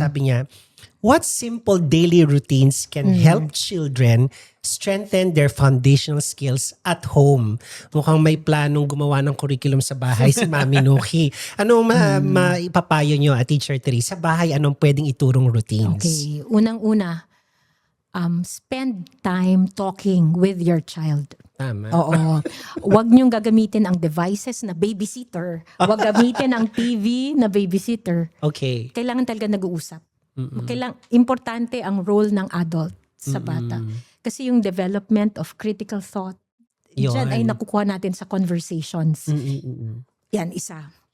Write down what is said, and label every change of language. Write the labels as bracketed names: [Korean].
[Filipino] Sabi niya, [English] what simple daily routines can help children strengthen their foundational skills at home? [Filipino] Mukhang may planong gumawa ng curriculum sa bahay si Mami Nuki. Anong maipapayo niyo, Teacher Therese? Sa bahay, anong pwedeng iturong routines? [English] Okay, unang-una, spend time talking with your child. [Filipino] Tama. Oo. Huwag niyong gagamitin ang devices na babysitter. Huwag gamitin ang TV na babysitter. [English] Okay. [Filipino] Kailangan talaga nag-uusap. Importante ang role ng adult sa bata. Kasi yung [English] development of critical thought, [Filipino] dyan ay nakukuha natin sa conversations. Yan, isa.